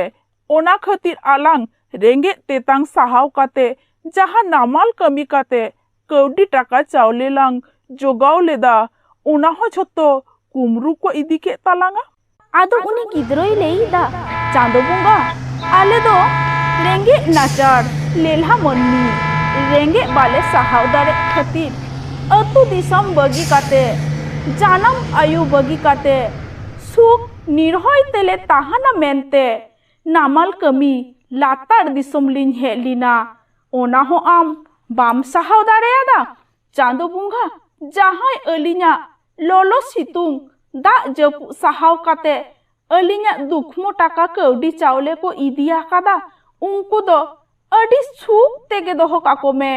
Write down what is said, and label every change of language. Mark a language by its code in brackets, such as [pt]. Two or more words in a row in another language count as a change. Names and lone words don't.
[sat] ᱚᱱᱟ ᱠᱷᱟᱹᱛᱤᱨ ᱟᱞᱟᱝ ᱨᱮᱸᱜᱮᱡ ᱛᱮᱛᱟᱝ ᱥᱟᱦᱟᱣ ᱠᱟᱛᱮ ᱡᱟᱦᱟᱸ ᱱᱟᱢᱟᱞ ᱠᱟᱹᱢᱤ ᱠᱟᱛᱮ ᱠᱟᱹᱣᱰᱤ ᱴᱟᱠᱟ ᱪᱟᱣᱞᱮ ᱞᱟᱝ ᱡᱚᱜᱟᱣ ᱞᱮᱫᱟ, ᱚᱱᱟ ᱦᱚᱸ ᱡᱷᱚᱛᱚ ᱠᱩᱢᱲᱩ ᱠᱚ ᱤᱫᱤ ᱠᱮᱫ ᱛᱟᱞᱟᱝᱟ᱾ ᱟᱫᱚ ᱩᱱᱤ ᱜᱤᱫᱽᱨᱟᱹᱭ ᱞᱟᱹᱭ ᱮᱫᱟ, ᱪᱟᱸᱫᱳ ᱵᱚᱸᱜᱟ, ᱟᱞᱮ ᱫᱚ ᱨᱮᱸᱜᱮᱡ ᱱᱟᱪᱟᱨ ᱞᱮᱞᱦᱟ ᱢᱟᱹᱱᱢᱤ, रेंगे बाले सहाव दारे खातिर अतु दिसम बगी काते जानम आयु बगी काते सुख निर्हय तेले ताहाना मेनते नामाल कमी लातार दिसम लिन हेलिना ओना हो आम बाम सहाव दारेयादा चांदो बुंगा जहां अलिया लोलो सितुंग दा जपु सहाव काते अलिया दुखमो टाका कौडी चावले को इदिया कादा उनको दो अडी सुख तेगे दोहो काको में